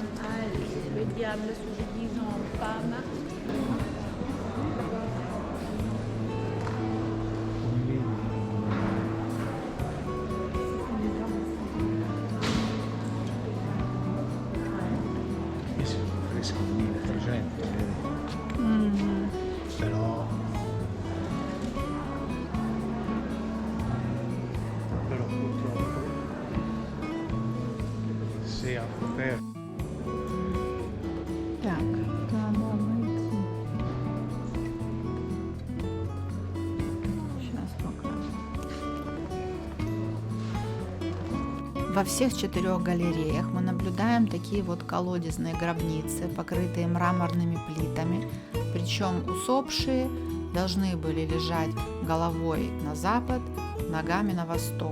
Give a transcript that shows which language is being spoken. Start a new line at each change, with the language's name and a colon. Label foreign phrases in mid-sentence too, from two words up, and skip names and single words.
Italian: Come vedi, questi sono affreschi del 1300, vedi? Мгм. Però purtroppo se a poter
Russian: Так, надо обойти. Сейчас покажу. Во всех 4 галереях мы наблюдаем такие вот колодезные гробницы, покрытые мраморными плитами, причем усопшие должны были лежать головой на запад, ногами на восток.